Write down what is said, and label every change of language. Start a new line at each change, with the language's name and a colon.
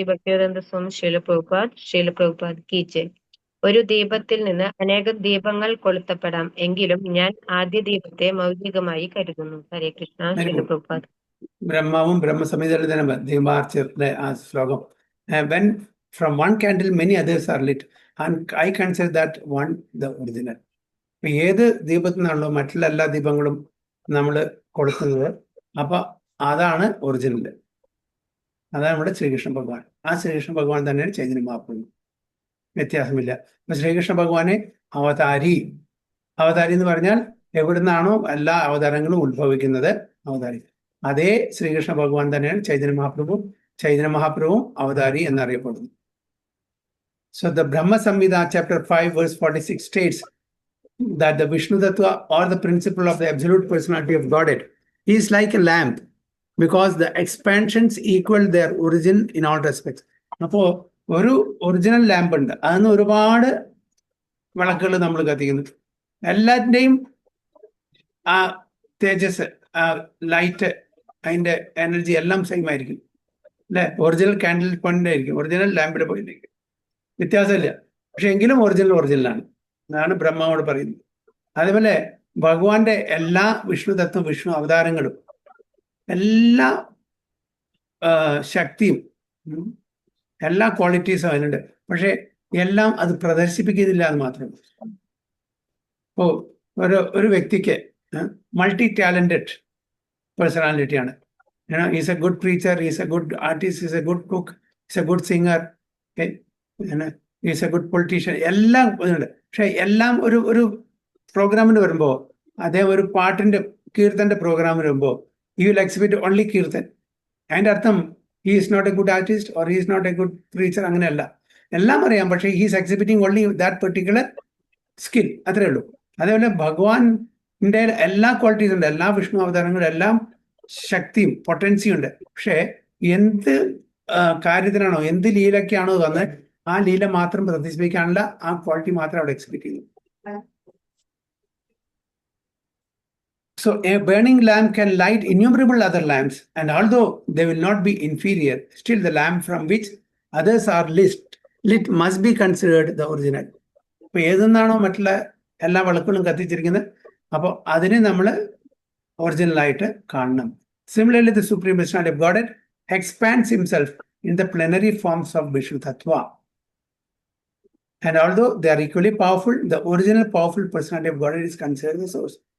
Hindi: ഭക്തിവേദാന്ത സ്വാമി ശീല Prabhupada key ജയ്.
Malayalam: ഒരു ദീപത്തിൽ നിന്ന് അനേകം ദീപങ്ങൾ കൊളുത്തപ്പെടാം, എങ്കിലും ഞാൻ ആദ്യ ദീപത്തെ മൗലികമായി കരുതുന്നു. ഹരേ കൃഷ്ണ. ശീല പ്രഭുപാദ്. ബ്രഹ്മാവും ബ്രഹ്മസമിതിയുടെ ദീപാർച്ചയുടെ ആ ശ്ലോകം.
English: When from one candle many others are lit and I consider that one the original.
Malayalam: ഏത് ദീപത്തിൽ നിന്നാണല്ലോ മറ്റുള്ള എല്ലാ ദീപങ്ങളും നമ്മൾ കൊടുക്കുന്നത്, അപ്പൊ അതാണ് ഒറിജിനൽ. അതാണ് നമ്മുടെ ശ്രീകൃഷ്ണ ഭഗവാൻ. ആ ശ്രീകൃഷ്ണ ഭഗവാൻ തന്നെയാണ് ചൈതന്യ മഹാപ്രഭു, വ്യത്യാസമില്ല. അപ്പൊ ശ്രീകൃഷ്ണ ഭഗവാനെ അവതാരി എന്ന് പറഞ്ഞാൽ എവിടുന്നാണോ എല്ലാ അവതാരങ്ങളും ഉത്ഭവിക്കുന്നത് അവതാരി, അതേ ശ്രീകൃഷ്ണ ഭഗവാൻ തന്നെയാണ് ചൈതന്യ മഹാപ്രഭുവും അവതാരി എന്നറിയപ്പെടുന്നു.
English: So the Brahma Samhita chapter 5 verse 46 states that the Vishnu Tattva or the principle of the absolute personality of Godhead is like a lamp because the expansions equal their origin in all respects.
Malayalam: അപ്പോ ഒരു original lamp ഉണ്ട്, അതിന് ഒരുപാട് വിളക്കുകൾ നമ്മൾ കത്തിക്കുന്നു. എല്ലാറ്റിൻ്റെയും ആ തേജസ്, ആ ലൈറ്റ്, അതിൻ്റെ എനർജി എല്ലാം സെയിം ആയിരിക്കും അല്ലെ. ഒറിജിനൽ കാൻഡിൽ പോയിന്റ് ആയിരിക്കും, ഒറിജിനൽ ലാമ്പിന്റെ പോയിന്റ് ആയിരിക്കും, വ്യത്യാസമില്ല. പക്ഷെ എങ്കിലും ഒറിജിനലാണ്. അതാണ് ബ്രഹ്മാവോട് പറയുന്നത്. അതേപോലെ ഭഗവാന്റെ എല്ലാ വിഷ്ണു അവതാരങ്ങളും എല്ലാ ശക്തിയും എല്ലാ ക്വാളിറ്റീസും അതിനുണ്ട്. പക്ഷെ എല്ലാം അത് പ്രദർശിപ്പിക്കുന്നില്ല എന്ന് മാത്രമേ. ഇപ്പോ ഒരു വ്യക്തിക്ക്
English: Multi talented പേഴ്സണാലിറ്റിയാണ്. Is a good preacher, is a good artist, is a good cook, is a good singer, is a good politician,
Malayalam: എല്ലാം ഉണ്ട്. പക്ഷെ എല്ലാം ഒരു പ്രോഗ്രാമിന് വരുമ്പോൾ, അദ്ദേഹം ഒരു കീർത്തന്റെ പ്രോഗ്രാമിന് വരുമ്പോൾ
English: he will exhibit only
Malayalam: Keerthan. അതിൻ്റെ അർത്ഥം
English: he is not a good artist or he is not a good preacher,
Malayalam: അങ്ങനെയല്ല. എല്ലാം അറിയാം, പക്ഷേ
English: he is exhibiting only that particular skill,
Malayalam: അത്രേ ഉള്ളൂ. അതേപോലെ ഭഗവാന്റെ എല്ലാ ക്വാളിറ്റീസ് ഉണ്ട്, എല്ലാ വിഷ്ണു അവതാരങ്ങളും എല്ലാം ശക്തിയും പൊട്ടൻസിയും ഉണ്ട്. പക്ഷേ എന്ത് കാര്യത്തിനാണോ, എന്ത് ലീലയ്ക്കാണോ തന്നെ ആ ലീല മാത്രം പ്രദർശിപ്പിക്കാനുള്ള ആ ക്വാളിറ്റി മാത്രം അവിടെ എക്സിബിറ്റ് ചെയ്യുന്നു.
English: So a burning lamp can light innumerable other lamps, and although they will not be inferior, still the lamp from which others are lit must be considered the original.
Malayalam: ഇപ്പൊ ഏതെന്നാണോ മറ്റുള്ള എല്ലാ വിളക്കുകളും കത്തിച്ചിരിക്കുന്നത്, അപ്പോൾ അതിനെ നമ്മൾ ഒറിജിനലായിട്ട് കാണണം.
English: Similarly, the Supreme Personality of Godhead expands himself in the plenary forms of Vishnu Tattva. And although they are equally powerful, the original powerful personality of Godhead is considered the source.